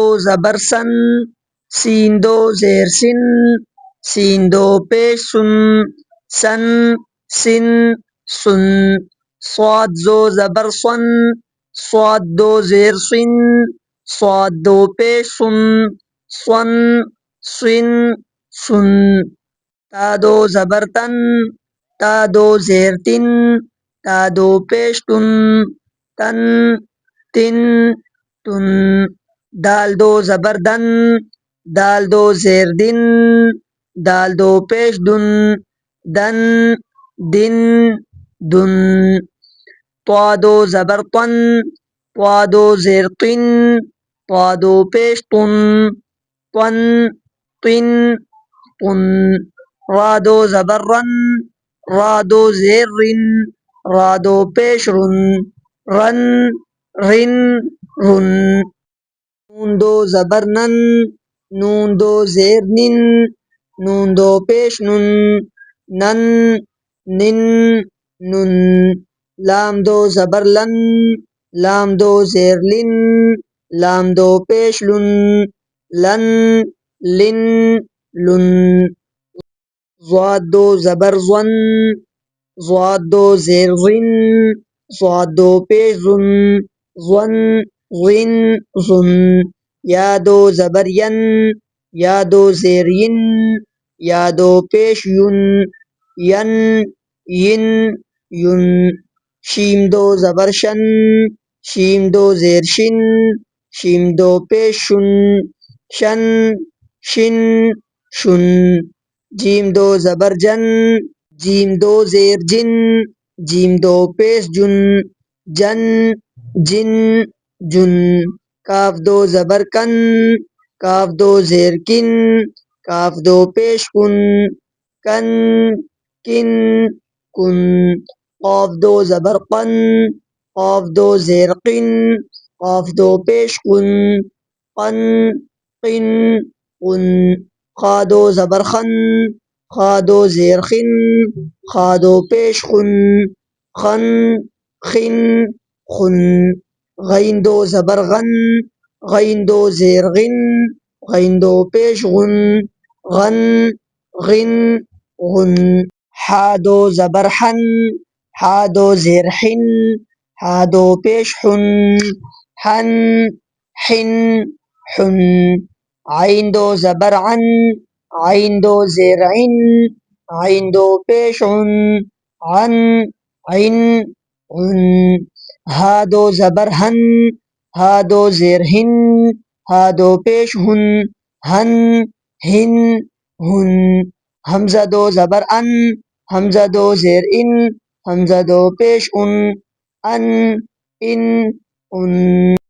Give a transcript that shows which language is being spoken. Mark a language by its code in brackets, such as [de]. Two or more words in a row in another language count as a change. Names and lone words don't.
[ur] زبر سن، سین دو زیر سن، سین دو پیش سن، سن سن سن، صاد دو زبر صن، صاد دو زیر صن، صاد دو پیش سن، صن صن سن، تا دو زبر تن، تا دو زیر تن، تا دو پیش تن، تن تن تن، دال دو زبر دن، دال دو زیر دن، دال دو پیش دن، دن دن دن، طا دو زبر طن، طا دو زیر طن، طا دو پیش طن، طن طن طن، را دو زبر رن، را دو زیر رن، را دو پیش رن، رن رن رن، نون دو زبر نن، نون دو زیر نن، نون دو پیش نن، نن نن نن، لام دو زبر لن، لام دو زیر لن، لام دو پیش لن، لن لن لن، ضاد دو زبر ظن، ضاد دو زیر ظن، ضاد دو پیش ظن، ظن ظن ظن، یا دو زبر ین، یا دو زیر ین، یا دو پیش ین، ین ین ین، شیم دو زبر شن، شیم دو زیر شن، شیم دو پیش شن، شن شن شن، جیم دو زبر جن، جیم دو زیر جن، جیم دو پیش جن، جن جن جن، کاف دو زبر کن، کاف دو زیر کن، کاف دو پیش کن، کن کن کن، قاف دو زبر قن، قاف دو زیر قن، قاف دو پیش قن، قن قن قن، خا دو زبر خن، خا دو زیر خن، خا دو پیش خن، خن خن خن، غین دو زبر غن، غین دو زیر غن، غین دو پیش غن، غن غن غن، حا دو زبر حن، حا دو زیر حن، حا دو پیش حن، حن حن حن، عین دو زبر عن، عین دو زیر عن، عین دو پیش عن، عن عن عن، ہا دو زبر ہن، ہا دو زیر ہن، ہا دو پیش ہن، ہن ہن ہن، حمزہ دو زبر ان، حمزہ دو زیر ان، حمزہ دو پیش ان، ان، ان، ان۔